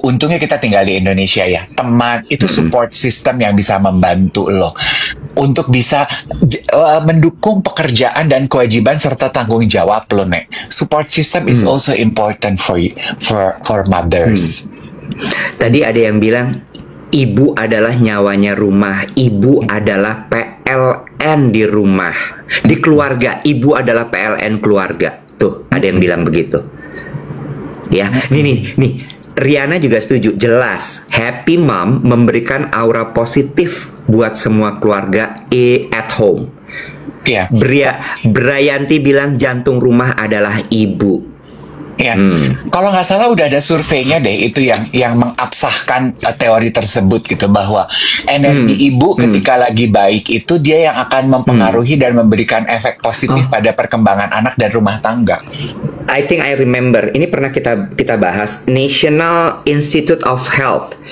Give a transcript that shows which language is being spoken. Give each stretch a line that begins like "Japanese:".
Indonesian: Untungnya kita tinggal di Indonesia ya. Teman itu support system yang bisa membantu lo untuk bisa mendukung pekerjaan dan kewajiban serta tanggung jawab lo, Nek.
English: Support system is also important for mothers.
Indonesian: Tadi ada yang bilang ibu adalah nyawanya rumah, ibu adalah PLN di rumah, di keluarga. Ibu adalah PLN keluarga. Tuh, ada yang bilang begitu. Ya, nih. Riana juga setuju. Jelas, happy mom memberikan aura positif buat semua keluarga
English: at home.
Indonesian: Iya. Brayanti bilang jantung rumah adalah ibu. Ya, kalau nggak salah udah ada surveinya deh itu yang mengabsahkan teori tersebut gitu, bahwa energi ibu ketika lagi baik itu dia yang akan mempengaruhi dan memberikan efek positif pada perkembangan anak dan rumah tangga.
English: I think I remember.
Indonesian: Ini pernah kita bahas.
English: National Institute of Health.